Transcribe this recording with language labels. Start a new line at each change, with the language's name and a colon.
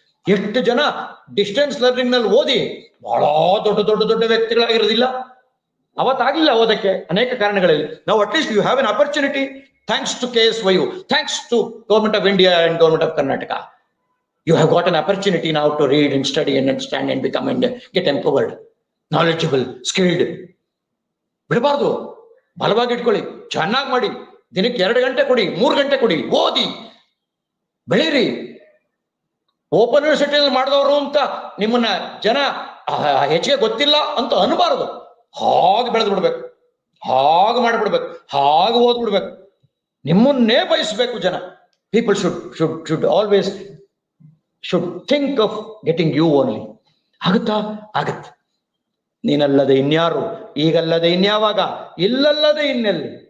Kannada: ಎಷ್ಟು ಜನ distance learning ನಲ್ಲಿ ಓದಿ ಬಹಳ ದೊಡ್ಡ ವ್ಯಕ್ತಿಗಳಾಗಿರೋದಿಲ್ಲ. ಅವತ್ತಾಗ್ಲಿಲ್ಲ ಓದಕ್ಕೆ, ಅನೇಕ ಕಾರಣಗಳಲ್ಲಿ. ನಾವು
English: At least you have an opportunity, thanks to KSYU, thanks to government of India and government of Karnataka. You have got an opportunity now to read and study and understand and become and get empowered, knowledgeable, skilled.
Kannada: ಬಿಡಬಾರ್ದು, ಬಲವಾಗಿ ಇಟ್ಕೊಳ್ಳಿ, ಚೆನ್ನಾಗಿ ಮಾಡಿ. ದಿನಕ್ಕೆ 2 ಗಂಟೆ ಕೊಡಿ, 3 ಗಂಟೆ ಕೊಡಿ, ಓದಿ, ಬೆಳೀರಿ. ಓಪನ್ ಯೂನಿವರ್ಸಿಟಿಯಲ್ಲಿ ಮಾಡಿದವರು ಅಂತ ನಿಮ್ಮನ್ನ ಜನ ಹೆಚ್ಚಿಗೆ ಗೊತ್ತಿಲ್ಲ ಅಂತ ಅನ್ಬಾರ್ದು. ಹಾಗೆ ಬೆಳೆದು ಬಿಡ್ಬೇಕು, ಹಾಗೆ ಮಾಡಿಬಿಡ್ಬೇಕು, ಹಾಗೆ ಓದ್ಬಿಡ್ಬೇಕು. ನಿಮ್ಮನ್ನೇ ಬಯಸ್ಬೇಕು ಜನ.
English: People should always think of getting you only.
Kannada: ಆಗತ್ತೆ. ನೀನಲ್ಲದೆ ಇನ್ಯಾರು, ಈಗಲ್ಲದೆ ಇನ್ಯಾವಾಗ, ಇಲ್ಲಲ್ಲದೆ ಇನ್ನೆಲ್ಲಿ.